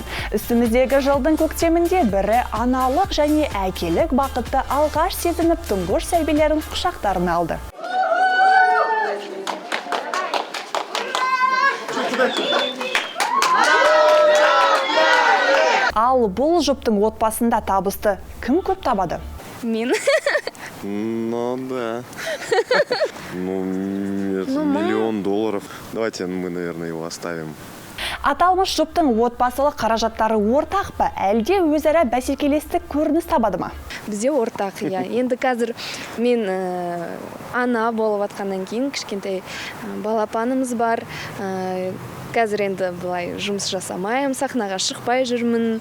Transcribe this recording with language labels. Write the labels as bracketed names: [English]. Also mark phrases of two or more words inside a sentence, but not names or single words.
[Kazakh] Үстіміздегі жылдың көктемінде бірі аналық және әкелік бақытты алғаш сезініп тұңғыш сәбилерін құшақтарына алды. Ал бұл жұптың отбасында табысты кім көп табады? Мен. [Russian] Ну да. $1 миллион. Давайте мы, наверное, его оставим. [Kazakh] Аталмыш жұптың отбасылық қаражаттары ортақ па, әлде өзара бәсекелестік көрініс табады ма? Бізде ортақ, иә. Енді қазір мен ана болып атқаннан кейін кішкентай балапанымыз бар. Қазір енді бұлай жұмыс жасамайым, сахнаға шықпай жүрмін.